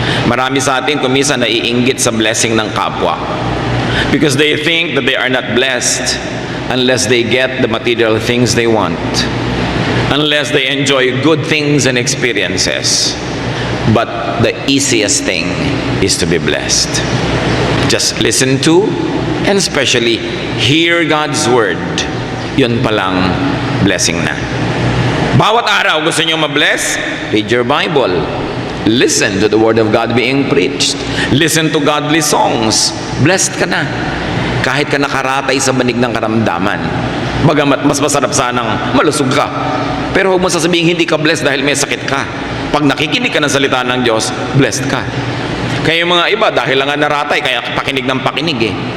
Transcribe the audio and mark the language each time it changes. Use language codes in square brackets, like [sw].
[tl] Marami sa atin kuminsan naiinggit sa blessing ng kapwa. [en] Because they think that they are not blessed unless they get the material things they want, unless they enjoy good things and experiences. But the easiest thing is to be blessed. Just listen to and especially hear God's word. [tl] Yun palang blessing na. Bawat araw gusto niyo ma-bless? [en] Read your Bible. Listen to the word of God being preached. Listen to godly songs. Blessed [tl] ka na. Kahit ka nakaratay sa banig ng karamdaman. Bagamat mas masarap sanang malusog ka. Pero huwag mo sasabihin hindi ka blessed dahil may sakit ka. Pag nakikinig ka ng salita ng Diyos, blessed ka. Kaya yung mga iba, dahil lang nga naratay, kaya pakinig ng pakinig eh.